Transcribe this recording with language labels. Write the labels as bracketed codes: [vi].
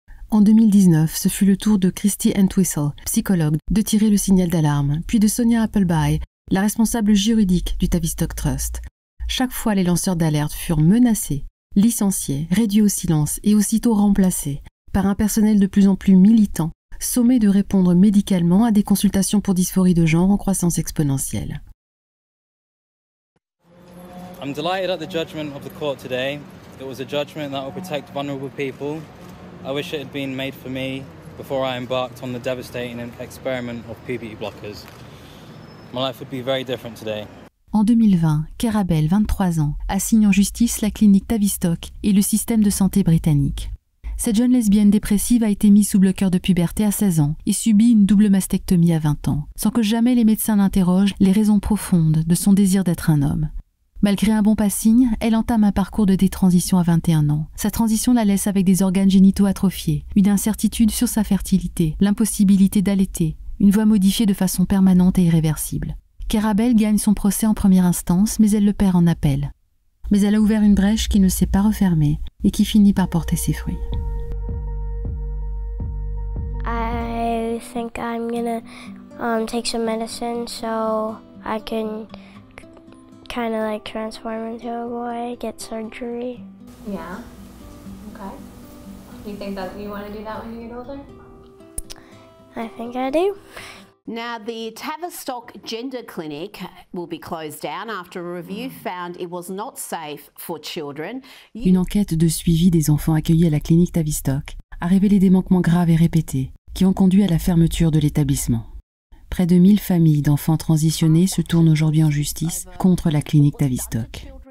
[fr] En 2019, ce fut le tour de Christy Entwistle, psychologue, de tirer le signal d'alarme, puis de Sonia Appleby, la responsable juridique du Tavistock Trust. Chaque fois, les lanceurs d'alerte furent menacés, licenciés, réduits au silence et aussitôt remplacés par un personnel de plus en plus militant, sommé de répondre médicalement à des consultations pour dysphorie de genre en croissance exponentielle. [en] I'm delighted at the judgment of the court today. It was a judgment that will protect vulnerable people. I wish it had been made for me before I embarked on the devastating experiment of PPE blockers. My life would be very different today. [fr] En 2020, Cara Bell, 23 ans, assigne en justice la clinique Tavistock et le système de santé britannique. Cette jeune lesbienne dépressive a été mise sous bloqueur de puberté à 16 ans et subit une double mastectomie à 20 ans, sans que jamais les médecins n'interrogent les raisons profondes de son désir d'être un homme. Malgré un bon passing, elle entame un parcours de détransition à 21 ans. Sa transition la laisse avec des organes génitaux atrophiés, une incertitude sur sa fertilité, l'impossibilité d'allaiter, une voix modifiée de façon permanente et irréversible. Cara Bell gagne son procès en première instance, mais elle le perd en appel. Mais elle a ouvert une brèche qui ne s'est pas refermée et qui finit par porter ses fruits. [en] I think I'm gonna take some medicine so I can kind of like transform into a boy, get surgery. Yeah. Okay. You think that you want to do that when you get older? I think I do. Now, the Tavistock Gender Clinic will be closed down after a review found it was not safe for children. [fr] Une enquête de suivi des enfants accueillis à la clinique Tavistock a révélé des manquements graves et répétés qui ont conduit à la fermeture de l'établissement. Près de 1000 familles d'enfants transitionnés se tournent aujourd'hui en justice contre la clinique Tavistock.